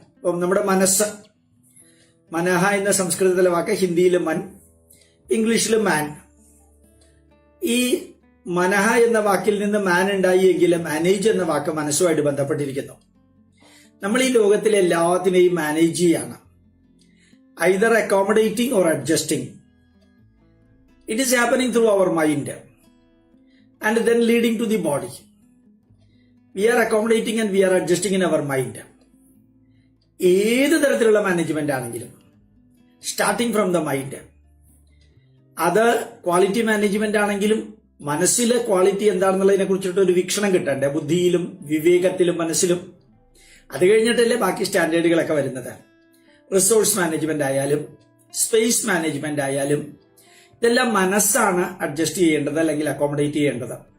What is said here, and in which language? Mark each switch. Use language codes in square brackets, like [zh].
[ml] അപ്പം നമ്മുടെ മനസ്സ്, മനഹ എന്ന സംസ്കൃതത്തിലെ വാക്ക്, ഹിന്ദിയിൽ മൻ, ഇംഗ്ലീഷിൽ മാൻ. ഈ മനഹ എന്ന വാക്കിൽ നിന്ന് മാൻ ഉണ്ടായിയെങ്കിൽ മാനേജ് എന്ന വാക്ക് മനസ്സുമായിട്ട് ബന്ധപ്പെട്ടിരിക്കുന്നു. നമ്മൾ ഈ ലോകത്തിലെ എല്ലാത്തിനെയും മാനേജ് ചെയ്യാണ്, [en] either accommodating or adjusting. It is happening through our mind and then leading to the body. We are accommodating and we are adjusting in our mind. [ml] ഏത് തരത്തിലുള്ള മാനേജ്മെന്റ് ആണെങ്കിലും [en] Starting from the mind. [ml] അത് quality management ആണെങ്കിലും മനസ്സിലെ quality എന്താണെന്നുള്ളതിനെ കുറിച്ചിട്ട് ഒരു വീക്ഷണം കിട്ടണ്ടേ, ബുദ്ധിയിലും വിവേകത്തിലും മനസ്സിലും. അത് കഴിഞ്ഞിട്ടല്ലേ ബാക്കി സ്റ്റാൻഡേർഡുകളൊക്കെ വരുന്നത്. റിസോഴ്സ് മാനേജ്മെന്റ് ആയാലും സ്പേസ് മാനേജ്മെന്റ് ആയാലും ഇതെല്ലാം മനസ്സാണ് അഡ്ജസ്റ്റ് ചെയ്യേണ്ടത് അല്ലെങ്കിൽ അക്കോമഡേറ്റ് ചെയ്യേണ്ടത്.